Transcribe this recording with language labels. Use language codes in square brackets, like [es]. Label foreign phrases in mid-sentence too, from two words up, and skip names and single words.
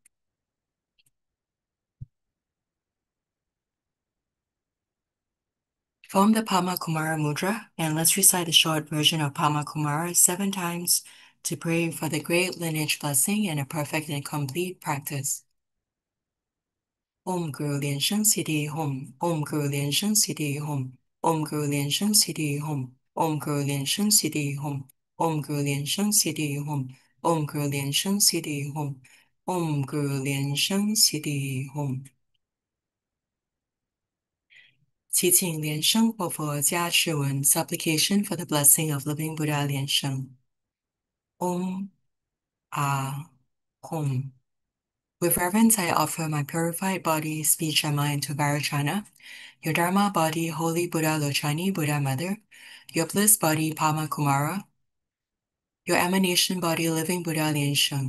[en] Form the Padma Kumara Mudra, and let's recite the short version of Padma Kumara 7 times to pray for the great lineage blessing and a perfect and complete practice. [sa] Om Guru Lian Sheng Siddhi Hom. Om Guru Lian Sheng Siddhi Hom. Om Guru Lian Sheng Siddhi Hom. Om Guru Lian Sheng Siddhi Hom. Om Guru Lian Sheng Siddhi Hom. Om Guru Lian Sheng Siddhi Hom. Om Guru Lian Sheng Siddhi Hom. [zh] 祈请莲生活佛加持文 [en] supplication for the blessing of living Buddha Lian Sheng. [sa] Om Hom. [en] With reverence, I offer my purified body, speech, and mind to Vajrayana, your Dharma body, Holy Buddha Lochani, Buddha Mother, your bliss body, Padma Kumara, your emanation body, living Buddha Lian Sheng.